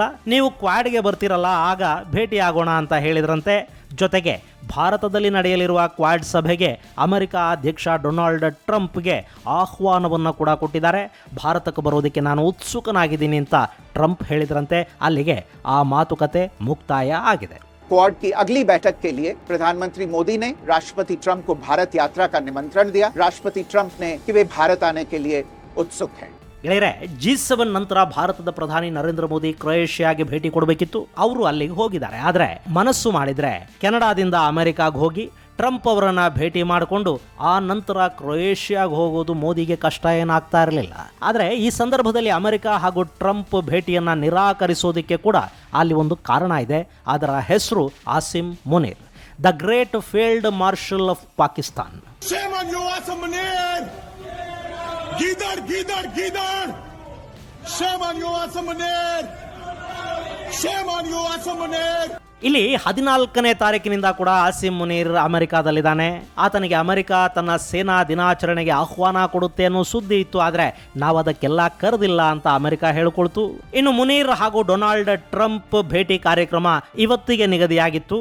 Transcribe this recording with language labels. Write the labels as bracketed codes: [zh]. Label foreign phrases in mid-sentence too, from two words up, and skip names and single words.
[kn] ನೀವು ಕ್ವಾಡ್ಗೆ ಬರ್ತಿರಲ್ಲ, ಆಗ ಭೇಟಿ ಆಗೋಣ ಅಂತ ಹೇಳಿದ್ರಂತೆ. ಜೊತೆಗೆ ಭಾರತದಲ್ಲಿ ನಡೆಯಲಿರುವ ಕ್ವಾಡ್ ಸಭೆಗೆ ಅಮೆರಿಕ ಅಧ್ಯಕ್ಷ ಡೊನಾಲ್ಡ್ ಟ್ರಂಪ್ಗೆ ಆಹ್ವಾನವನ್ನು ಕೂಡ ಕೊಟ್ಟಿದ್ದಾರೆ. ಭಾರತಕ್ಕೆ ಬರೋದಕ್ಕೆ ನಾನು ಉತ್ಸುಕನಾಗಿದ್ದೀನಿ ಅಂತ ಟ್ರಂಪ್ ಹೇಳಿದ್ರಂತೆ. ಅಲ್ಲಿಗೆ ಆ ಮಾತುಕತೆ ಮುಕ್ತಾಯ ಆಗಿದೆ. [hi] क्वाड की अगली बैठक के लिए प्रधानमंत्री मोदी ने राष्ट्रपति ट्रंप को भारत यात्रा का निमंत्रण दिया. राष्ट्रपति ट्रंप ने कि वे भारत आने के लिए उत्सुक हैं. [kn] ಗೆಳೆಯರೆ, G7 ನಂತರ ಭಾರತದ ಪ್ರಧಾನಿ ನರೇಂದ್ರ ಮೋದಿ ಕ್ರೊಯೇಷಿಯಾಗೆ ಭೇಟಿ ಕೊಡಬೇಕಿತ್ತು. ಅವರು ಅಲ್ಲಿಗೆ ಹೋಗಿದ್ದಾರೆ. ಆದರೆ ಮನಸ್ಸು ಮಾಡಿದರೆ ಕೆನಡಾದಿಂದ ಅಮೆರಿಕಾಗೆ ಹೋಗಿ ಟ್ರಂಪ್ ಅವರನ್ನು ಭೇಟಿ ಮಾಡಿಕೊಂಡು ಆ ನಂತರ ಕ್ರೊಯೇಷಿಯಾಗೆ ಹೋಗೋದು ಮೋದಿಗೆ ಕಷ್ಟ ಏನಾಗ್ತಾ ಇರಲಿಲ್ಲ. ಆದರೆ ಈ ಸಂದರ್ಭದಲ್ಲಿ ಅಮೆರಿಕ ಹಾಗೂ ಟ್ರಂಪ್ ಭೇಟಿಯನ್ನು ನಿರಾಕರಿಸೋದಕ್ಕೆ ಕೂಡ ಅಲ್ಲಿ ಒಂದು ಕಾರಣ ಇದೆ. ಅದರ ಹೆಸರು ಆಸಿಮ್ ಮುನೀರ್, [en] The Great Field Marshal of Pakistan. [hi] Gidar, Gidar, Gidar! [en] Shame on you, Asim Munir! Shame on you, Asim Munir! [kn] ಇಲ್ಲಿ 14ನೇ ತಾರೀಕಿನಿಂದ ಕೂಡ ಆಸಿಮ್ ಮುನೀರ್ ಅಮೆರಿಕಾದಲ್ಲಿದ್ದಾನೆ. ಆತನಿಗೆ ಅಮೆರಿಕ ತನ್ನ ಸೇನಾ ದಿನಾಚರಣೆಗೆ ಆಹ್ವಾನ ಕೊಡುತ್ತೆ ಅನ್ನೋ ಸುದ್ದಿ ಇತ್ತು. ಆದರೆ ನಾವು ಅದಕ್ಕೆಲ್ಲ ಕರೆದಿಲ್ಲ ಅಂತ ಅಮೆರಿಕ ಹೇಳಿಕೊಳ್ತು. ಇನ್ನು ಮುನೀರ್ ಹಾಗೂ ಡೊನಾಲ್ಡ್ ಟ್ರಂಪ್ ಭೇಟಿ ಕಾರ್ಯಕ್ರಮ ಇವತ್ತಿಗೆ ನಿಗದಿಯಾಗಿತ್ತು.